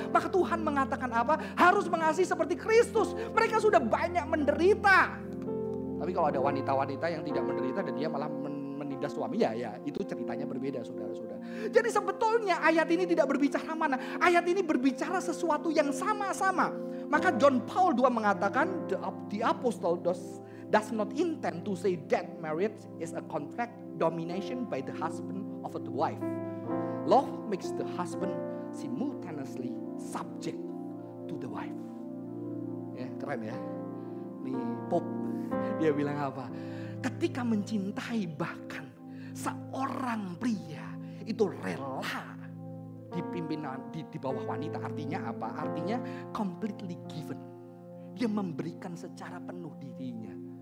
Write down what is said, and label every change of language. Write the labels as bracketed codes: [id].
[id] Maka Tuhan mengatakan apa? Harus mengasihi seperti Kristus. Mereka sudah banyak menderita. Tapi kalau ada wanita-wanita yang tidak menderita dan dia malah menindas suaminya, ya itu ceritanya berbeda saudara-saudara. Jadi sebetulnya ayat ini tidak berbicara mana. Ayat ini berbicara sesuatu yang sama-sama. Maka John Paul II mengatakan [en] the apostle does not intend to say that marriage is a contract domination by the husband of the wife. Love makes the husband simultaneously subject to the wife. [id] Ya, keren ya. Nih Pope dia bilang apa? Ketika mencintai bahkan seorang pria itu rela dipimpin di bawah wanita. Artinya apa? Artinya [en] completely given. [id] Dia memberikan secara penuh dirinya.